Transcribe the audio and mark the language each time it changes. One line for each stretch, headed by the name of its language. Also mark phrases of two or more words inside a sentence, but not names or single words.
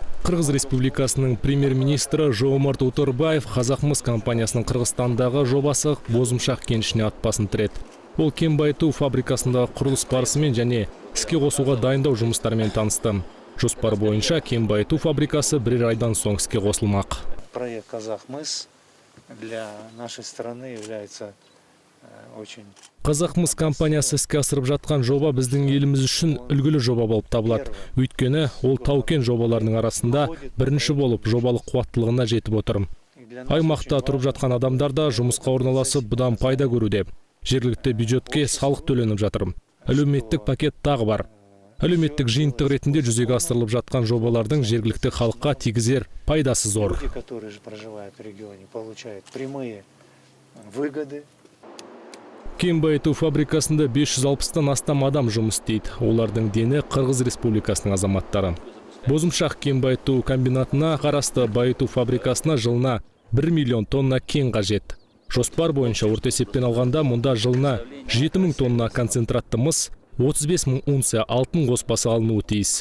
Kazakh: Кыргыз Республикасының премьер-министрі Жомарт Оторбаев Қазақмыс компаниясының Кыргызстандағы жобасы Бозумшақ кенішіне ат басын тіреді. Ол кен байыту фабрикасындағы құрылыс барысымен және іске қосуға дайындау жұмыстарымен танысты. Жоспар бойынша кен байыту фабрикасы бірер айдан соң іске қосылмақ.
Russian: Проект «Казахмыс» для нашей страны является очень...
Kazakh: Қазақмыс компаниясы іске асырып жатқан жоба біздің еліміз үшін үлгілі жоба болып табылады. Өйткені ол тау-кен жобаларының арасында бірінші болып жобалық қуаттылығына жетіп отыр. Аймақта тұрып жатқан адамдар да жұмысқа орналасып, бұдан пайда көруде. Жергілікті бюджетке салық төленіп жатыр. Әлеуметтік пакет тағы бар. Әлеуметтік жиынтық ретінде жүзеге асырылып жатқан жобалардың жергілікті халыққа тигізер пайдасы зор.
Russian: Люди, которые же проживают в регионе, получают прямые выгоды.
Kazakh: Кен байыту фабрикасында 560-тан астам адам жұмыс істейді. Олардың дені Кыргыз Республикасының азаматтары. Бозумшақ кен байыту комбинатына қарасты байыту фабрикасына жылына 1 миллион тонна кен қажет. Жоспар бойынша орта есеппен алғанда мұнда жылына 7000 тонна концентратты мыс, 35 000 унция алтын қоспасы алынуы тиіс.